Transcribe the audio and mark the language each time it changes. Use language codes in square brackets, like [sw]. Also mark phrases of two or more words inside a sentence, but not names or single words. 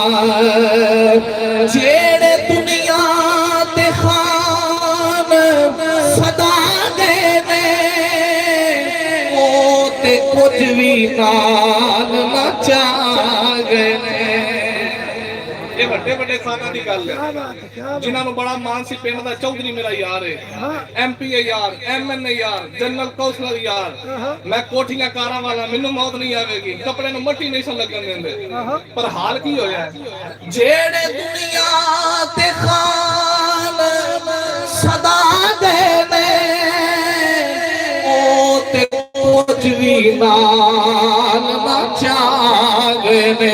[pa] ਜੇੜੇ ਦੁਨੀਆ ਤੇ ਖਾਨ ਸਦਾ ਗਏ ਨੇ ਵੋ ਤੇ ਕੁਛ ਭੀ ਨਾਲ ਨਾ ਚਾ ਗਏ ਨੇ। ये ਵੱਡੇ ਵੱਡੇ ਖਾਨਾਂ ਦੀ ਗੱਲ ਹੈ ਜਿਨ੍ਹਾਂ ਨੂੰ ਬੜਾ ਮਾਣ ਸੀ। ਪਿੰਡ ਦਾ ਚੌਧਰੀ ਮੇਰਾ ਯਾਰ ਹੈ, ਐਮਪੀ ਯਾਰ, ਐਮਐਨਏ ਯਾਰ, [en] general councillor [pa] ਯਾਰ। ਮੈਂ ਕੋਠੀਆਂ ਕਾਰਾਂ ਵਾਲਾ, ਮੈਨੂੰ ਮੌਤ ਨਹੀਂ ਆਵੇਗੀ, ਕੱਪੜੇ ਨੂੰ ਮੱਟੀ ਨਹੀਂ ਸਨ ਲੱਗਣ ਦਿੰਦੇ। ਪਰ ਹਾਲ ਕੀ ਹੋਇਆ ਜਿਹੜੇ ਦੁਨੀਆ ਤੇ ਖਾਨ ਸਦਾ ਗਏ ਨੇ ਉਹ ਤੇ ਕੁਝ ਵੀ ਨਾਲ ਨਾ ਚਾ ਗਏ ਨੇ।